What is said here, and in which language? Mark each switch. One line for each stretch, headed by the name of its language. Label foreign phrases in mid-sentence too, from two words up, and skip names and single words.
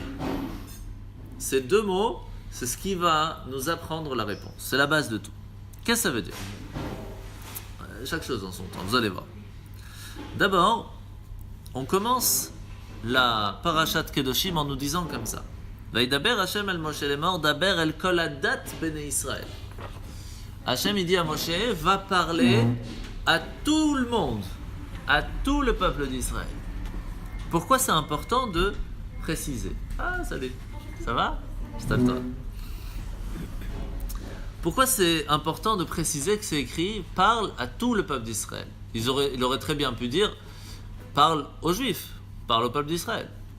French: Ces deux mots, c'est ce qui va nous apprendre la réponse. C'est la base de tout. Qu'est-ce que ça veut dire ? Chaque chose en son temps, vous allez voir. D'abord, on commence la parashat Kedoshim en nous disant comme ça.
Hebrew: וידבר השם אל משה לאמר דבר אל כל עדת בני ישראל.
French: Hashem il dit à Moshe, va parler à tout le monde, à tout le peuple d'Israël. Pourquoi c'est important de préciser ? Ah, salut, ça va ? C'est à toi. Pourquoi c'est important de préciser que c'est écrit « Parle à tout le peuple d'Israël » Il aurait très bien pu dire « Parle aux Juifs, parle au peuple d'Israël ».